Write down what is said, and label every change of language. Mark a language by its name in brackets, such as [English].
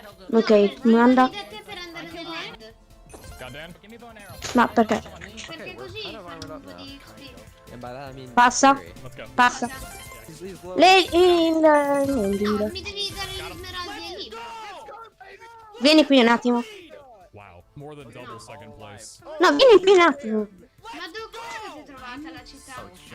[Italian] Ok, manda. Te per andare nel land. Ma perché? Perché così fanno un po' di XP. [English] And by that I mean [Italian] Passa. [English] Let's go. [Italian] Passa. [English] Please load. [Italian] Il No, [English] loading. [Italian] mi devi dare gli smeraldi ai libri. Vieni qui un attimo. [English] Wow, more than double second place. [Italian] No, vieni qui un attimo. Ma dove avete trovata la città?